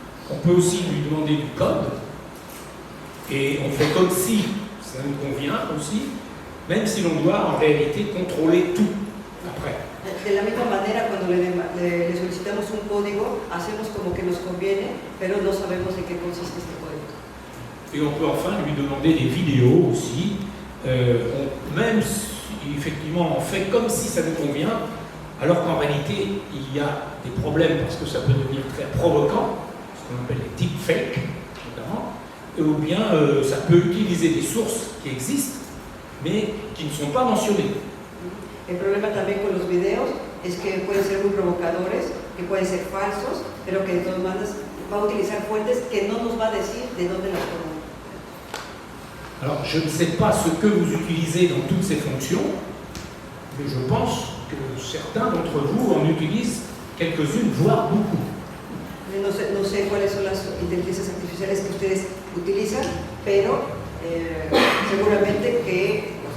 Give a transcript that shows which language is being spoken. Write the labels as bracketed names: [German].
[French] On peut aussi lui demander du code, et on fait comme si ça nous convient aussi, même si l'on doit en réalité contrôler tout après. [Spanish] De la misma manera, cuando le solicitamos un código, hacemos como que nos conviene, pero no sabemos en qué consiste este código. [French] Et on peut enfin lui demander des vidéos aussi, même si effectivement on fait comme si ça nous convient, alors qu'en réalité il y a des problèmes parce que ça peut devenir très provoquant, ce qu'on appelle les deepfakes notamment, ou bien ça peut utiliser des sources qui existent mais qui ne sont pas mentionnées. [Spanish] El problema también con los videos es que pueden ser muy provocadores, que pueden ser falsos, pero que de todas maneras va a utilizar fuentes que no nos va a decir de dónde las tomó. [French] Alors je ne sais pas ce que vous utilisez dans toutes ces fonctions, mais je pense que certains d'entre vous en utilisent quelques-unes, voire beaucoup. [Spanish] No sé cuáles son las inteligencias artificiales que ustedes utilizan, pero seguramente que,